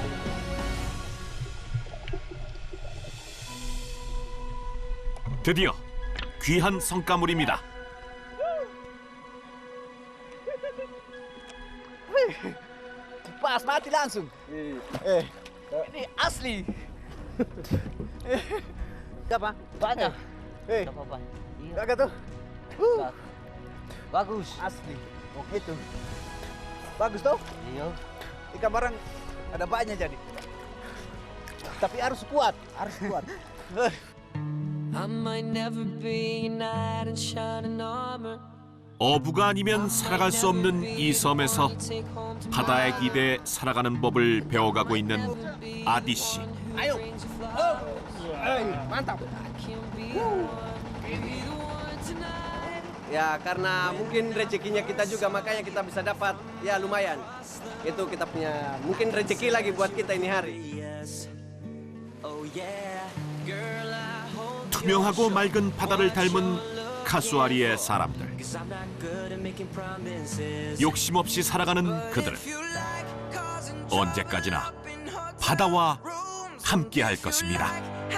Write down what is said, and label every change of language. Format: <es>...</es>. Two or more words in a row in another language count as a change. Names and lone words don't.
<ko>드디어 귀한 성과물입니다.</ko> <id>Pas mati langsung. Ini asli. Apa? Banyak. Gak apa-apa. Gak tuh. Bagus. Asli. Oh gitu. Bagus toh? Iya. Ikan barang ada banyak jadi. Tapi harus kuat, harus kuat.</id> <en>I might never be a knight in shining armor.</en> <ko>어부가 아니면 살아갈 수 없는 이 섬에서 바다에 기대해 살아가는 법을 배워가고 있는 아디 씨.</ko> <id>Ayo. Mantap. Ya karena mungkin rezekinya kita juga makanya kita bisa dapat ya lumayan. Itu kita punya mungkin rezeki lagi buat kita ini hari.</id> <ko>투명하고 맑은 바다를 닮은 카수아리의 사람들. 욕심 없이 살아가는 그들. 언제까지나 바다와 함께할 것입니다.</ko>